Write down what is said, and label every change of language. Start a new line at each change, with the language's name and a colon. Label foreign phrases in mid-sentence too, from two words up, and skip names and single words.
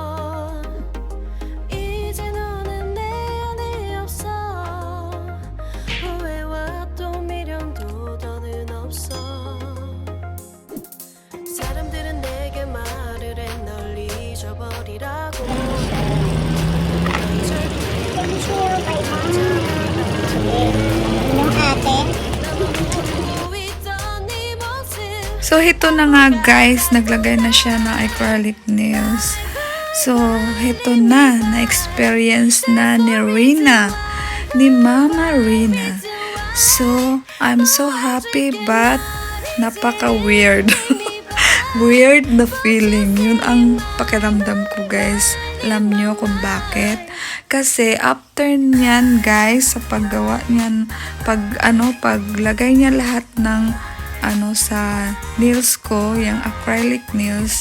Korean: 이제 너는 내 안에 없어 후회와 또 미련도 더는 없어 사람들은 내게 말을 해 널 잊어버리라고 난
Filipino: So, ito na nga guys, naglagay na siya ng
English: acrylic nails.
Filipino: So, ito na, na-experience na ni Rina, ni Mama Rina.
English: So, I'm so happy but napaka-weird.
Filipino: Weird na feeling. Yun ang pakiramdam ko guys. Alam nyo kung bakit? Kasi after niyan guys, sa paggawa niyan, paglagay niya lahat ng sa nails ko, yung
English: acrylic nails.